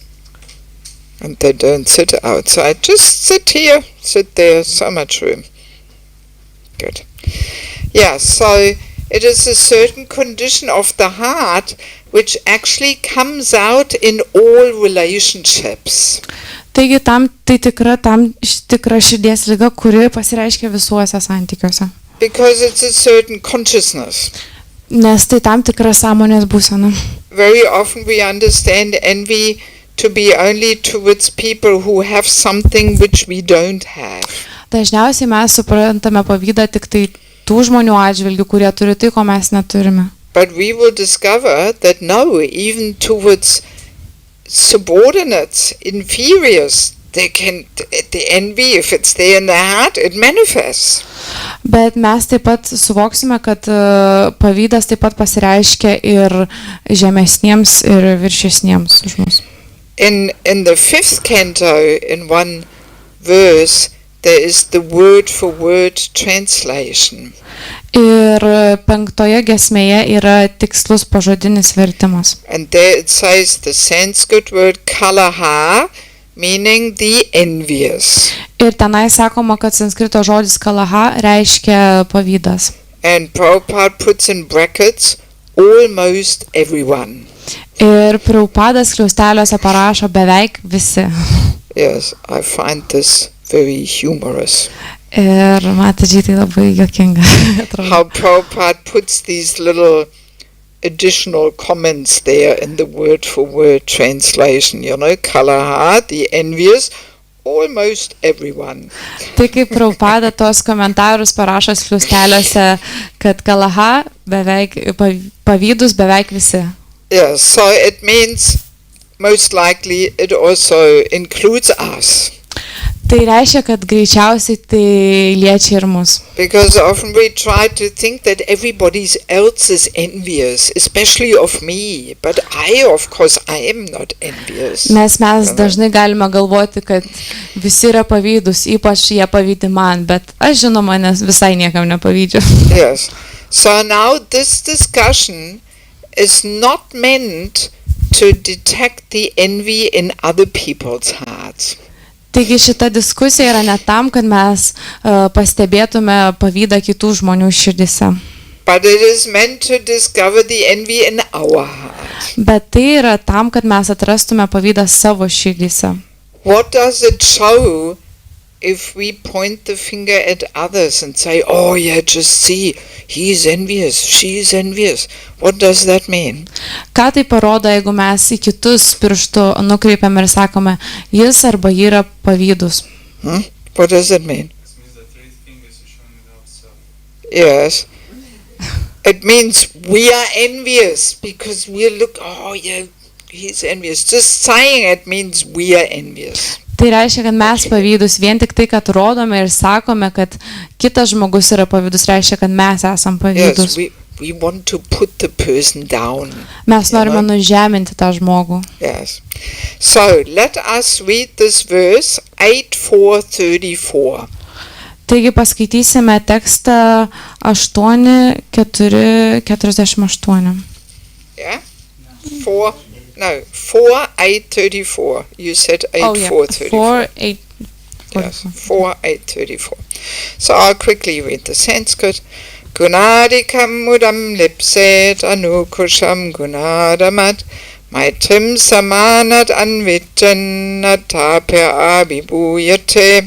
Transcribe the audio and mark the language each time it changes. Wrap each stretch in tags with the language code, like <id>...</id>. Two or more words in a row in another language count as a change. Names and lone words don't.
<en>And they don't sit outside. Just sit here, sit there, so much room. Good. Yeah, so it is a certain condition of the heart which actually comes out in all relationships.</en> <lt>Taigi tai tikra širdies liga, kuri pasireiškia visuose santykiuose.</lt> <en>Because it's a certain consciousness.</en> <lt>Nes tai tam tikra sąmonės būsena.</lt> <en>Very often we understand envy to be only towards people who have something which we don't have.</en> <lt>Dažniausiai mes suprantame pavydą tik tai tų žmonių atžvilgių, kurie turi tai, ko mes neturime.</lt> <en>But we will discover that no, even towards subordinates, inferiors, the envy, if it's there in the heart, it manifests.</en> <lt>Bet mes taip pat suvoksime, kad pavydas taip pat pasireiškia ir žemesniems ir viršesniems už mus.</lt> <en>In the 5th canto, in one verse, there is the word-for-word translation.</en> <lt>Ir 5 giesmėje yra tikslus pažodinis vertimas.</lt> <en>And there it says the Sanskrit word kalaha, meaning the envious.</en> <lt>Ir tenai sakoma, kad sanskrito žodis kalaha reiškia pavydas.</lt> <en>And Prabhupada puts in brackets almost everyone.</en> <lt>Ir Prabhupadas skliausteliuose parašo beveik visi.</lt> <en>Yes, I find this very humorous.</en> <lt>Ir matadži tai labai juokinga.</lt> <en>How Prabhupada puts these little additional comments there in the word-for-word translation, you know, kalaha, the envious, almost everyone.</en> <lt>Tai kaip Prabhupada tos komentarus parašo skliausteliuose, kad kalaha beveik, pavydus beveik visi.</lt> <en>Yes, so it means most likely it also includes us.</en> <lt>Tai reiškia, kad greičiausiai tai liečia ir mus.</lt> <en>Because often we try to think that everybody else is envious, especially of me. But of course, I am not envious.</en> <lt>Nes mes dažnai galime galvoti, kad visi yra pavydus, ypač jie pavydi man, bet aš žinoma, nes visai niekam nepavydžiu.</lt> <en>Yes. So now this discussion is not meant to detect the envy in other people's hearts.</en> <lt>Taigi šita diskusija yra ne tam, kad mes pastebėtume pavydą kitų žmonių širdise.</lt> <en>But it is meant to discover the envy in our heart.</en> <lt>Bet tai yra tam, kad mes atrastume pavydą savo širdise.</lt> <en>What does it show if we point the finger at others and say, oh yeah, just see, he's envious, she's envious. What does that mean?</en> <lt>Ką tai parodo, jeigu mes į kitus pirštų nukreipiam ir sakome, jis arba ji yra pavydus?</lt> <en>What does that mean? This means that 3 fingers are showing at ourselves. Yes. It means we are envious because we look, oh yeah, he's envious. Just saying it means we are envious.</en> <lt>Tai reiškia, kad mes pavydus, vien tik tai, kad rodome ir sakome, kad kitas žmogus yra pavydus, reiškia, kad mes esam pavydus.</lt> <en>Yes, we want to put the person down.</en> <lt>Mes norime nužeminti tą žmogų.</lt> <en>Yes. So, let us read this verse 8:4:34.</en> <lt>Taigi paskaitysime tekstą 8:4:48.</lt> <en>Yeah? 4:8:34. You said 8:4:34. 4:8. Yes, 4:8:34. So I'll quickly read the Sanskrit.</en> <sa>Gunadikam mudam lipset anukusham gunadamat maitrim samanat anvijannatapya abhibhuyate.</sa>